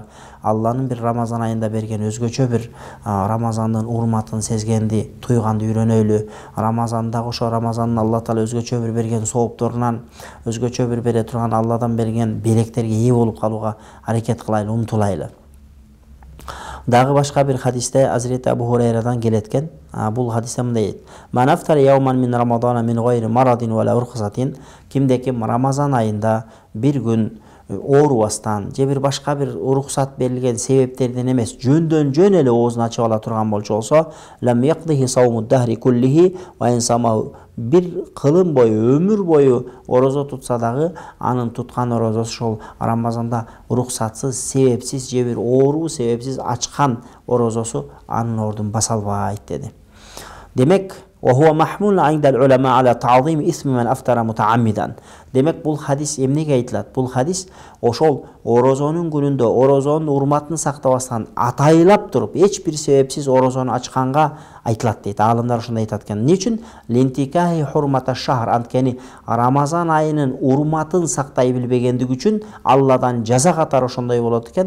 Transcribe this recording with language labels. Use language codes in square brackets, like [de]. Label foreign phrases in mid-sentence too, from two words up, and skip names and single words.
[ky] Алланын бир Рамазан айында берген өзгөчө бир Рамазандын урматын сезгенди, туйганды үйрөнөлү. Рамазанда ошо Рамазандын Алла Таала өзгөчө бир берген соопторунан, өзгөчө бир бере турган Алладан берген белектерге ээ болуп калууга аракет кылайлы, умтулайлы. Дагы башка бир хадисте Азирет Абу Хурайрадан келеткен. Бул хадисте мындай дейт: [ar] "من أفطر يوما من رمضان من غير مرض ولا رخصة", [ky] кимде ким Рамазан айында бир күн оорубастан же бир башка бир уруксат берилген себептерден эмес, жөндөн жөн эле оозун ачып ала турган болчу болсо, [ar] "لم يقضه صوم الدهر كله وإن صامه", [ky] бир кылым бою, өмүр бою орозо тутса дагы анын туткан орозосу ошол Рамазанда уруксатсыз, себепсиз же бир оору себепсиз ачкан орозосу анын ордун баса албайт деди. Демек, [ar] وهو محمول عند العلماء على تعظيم اسم من أفطر متعمدا. [ky] Демек бул хадис эмнеге айтылат? Бул хадис ошол орозонун күнүндө орозонун урматын сактабастан атайлап туруп, эч бир себепсиз орозону ачканга айтылат дейт. Алымдар ошондой айтат экен. Эмне үчүн? [ar] لانتهاكه حرمة الشهر, [ky] анткени Рамазан айынын урматын сактай билбегендиги үчүн Алладан жаза катары ошондой болот экен.